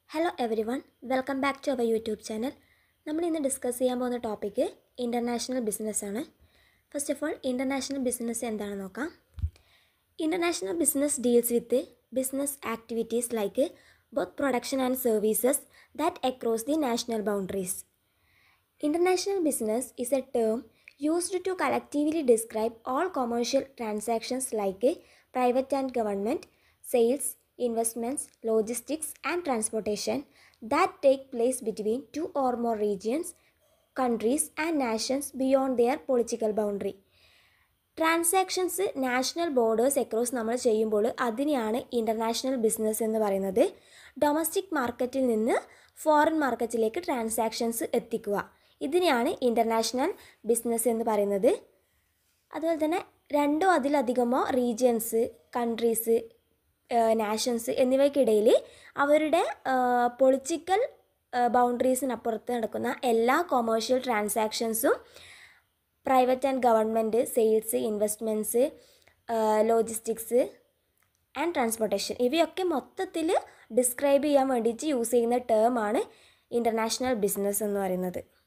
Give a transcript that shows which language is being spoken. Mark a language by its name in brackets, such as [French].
[English] Hello everyone, welcome back to our YouTube channel. [Malayalam] നമ്മൾ ഇന്ന് discuss ചെയ്യാൻ പോകുന്ന ടോപ്പിക്ക് ഇൻ്റർനാഷണൽ ബിസിനസ്സാണ്. [English] first of all, [Malayalam] international business എന്താണെന്ന് നോക്കാം. [English] International business deals with business activities like both production and services that across the national boundaries. International business is a term used to collectively describe all commercial transactions like private and government, sales, investments, logistics and transportation that take place between two or more regions, countries and nations beyond their political boundary. [Malayalam] Transactions national borders across നമ്മൾ ചെയ്യുമ്പോൾ അതിനെയാണ് international business എന്ന് പറയുന്നത്. Domestic മാർക്കറ്റിൽ നിന്ന് foreign മാർക്കറ്റിലേക്ക് transactions എത്തിക്കുക, ഇതിനെയാണ് ഇൻ്റർനാഷണൽ ബിസിനസ് എന്ന് പറയുന്നത്. അതുപോലെ തന്നെ രണ്ടോ അതിലധികമോ റീജിയൻസ്, കൺട്രീസ്, നാഷൻസ് എന്നിവയ്ക്കിടയിൽ അവരുടെ പൊളിറ്റിക്കൽ ബൗണ്ടറീസിനപ്പുറത്ത് നടക്കുന്ന എല്ലാ commercial ട്രാൻസാക്ഷൻസും private and government, sales, investments, logistics and transportation ഇവയൊക്കെ മൊത്തത്തിൽ ഡിസ്ക്രൈബ് ചെയ്യാൻ വേണ്ടിയിട്ട് യൂസ് ചെയ്യുന്ന ടേമാണ് ഇൻ്റർനാഷണൽ ബിസിനസ് എന്ന് പറയുന്നത്.